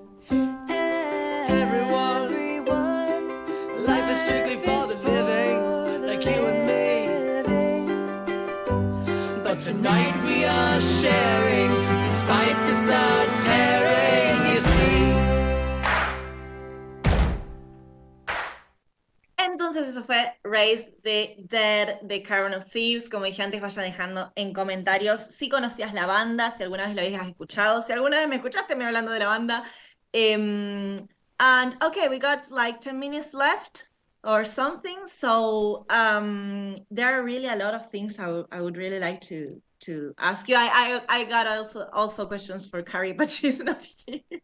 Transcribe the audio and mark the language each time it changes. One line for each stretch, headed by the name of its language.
English: Everyone, life is strictly for the living, like you and me. But tonight we are sharing, despite the sad pairing, you see.
Spanish: Entonces eso fue Raise the Dead de Caravan of Thieves. Como dije antes, vayan dejando en comentarios si conocías la banda, si alguna vez lo habías escuchado, si alguna vez me escuchaste me hablando de la banda.
English: And okay, we got like 10 minutes left or something. So there are really a lot of things I would really like to ask you. I got also questions for Carrie, but she's not here.